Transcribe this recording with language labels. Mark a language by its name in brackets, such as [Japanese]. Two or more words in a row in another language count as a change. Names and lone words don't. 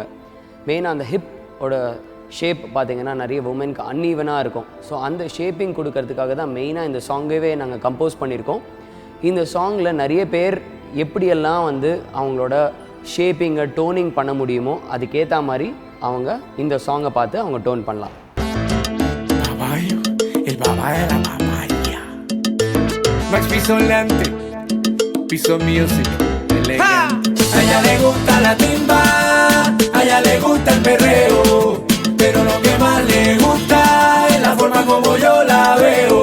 [Tamil] மெயினாக அந்த ஹிப்போட ஷேப் பார்த்திங்கன்னா நிறைய உமனுக்கு அன்ஈவனாக இருக்கும். ஸோ அந்த ஷேப்பிங் கொடுக்கறதுக்காக தான் மெயினாக இந்த சாங்கவே நாங்கள் கம்போஸ் பண்ணியிருக்கோம். இந்த சாங்கில் நிறைய பேர் எப்படியெல்லாம் வந்து அவங்களோட ஷேப்பிங்கை டோனிங் பண்ண முடியுமோ அதுக்கேற்ற மாதிரி அவங்க இந்த சாங்கை பார்த்து அவங்க டோன் பண்ணலாம். [Spanish] Piso music, elegante. A ella le gusta la timba, a ella le gusta el perreo, pero lo que más le gusta es la forma como yo la veo.